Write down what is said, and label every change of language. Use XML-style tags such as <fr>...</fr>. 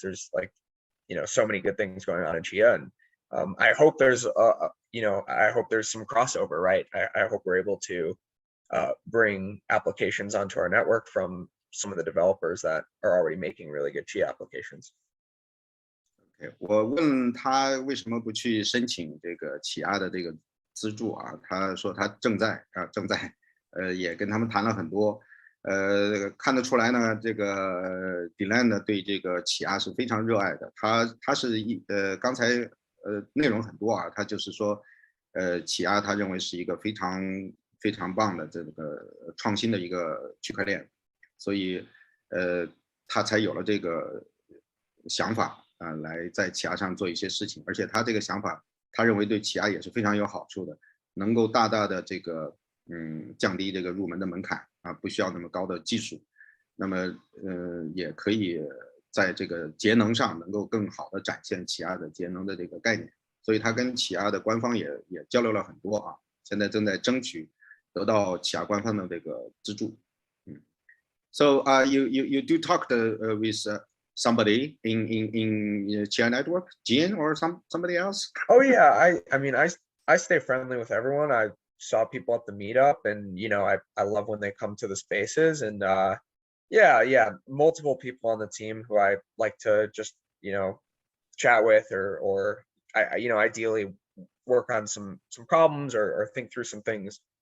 <en>There's like, so many good things going on in Chia, and I hope there's I hope there's some crossover, right? I hope we're able to bring applications onto our network from some of the developers that are already making really good Chia applications.</en> <zh>Okay, 我问他为什么不去申请这个起亚的这个资助啊？他说他正在，也跟他们谈了很多，看得出来呢，这个Dylan呢对这个起亚是非常热爱的。他是刚才内容很多啊，他就是说起亚他认为是一个非常棒的这个创新的一个区块链，所以他才有了这个想法来在起亚上做一些事情，而且他这个想法，他认为对起亚也是非常有好处的，能够大大的这个降低这个入门的门槛啊，不需要那么高的技术，那么也可以在这个节能上能够更好的展现起亚的节能的这个概念，所以他跟起亚的官方也交流了很多啊，现在正在争取得到起亚官方的这个资助。</zh> <en>So you do talk with somebody in Chia network, Jian or somebody else? Oh yeah, I mean I stay friendly with everyone. I saw people at the meetup, and I love when they come to the spaces, and yeah, multiple people on the team who I like to just chat with, or I ideally work on some problems or think through some things.</en>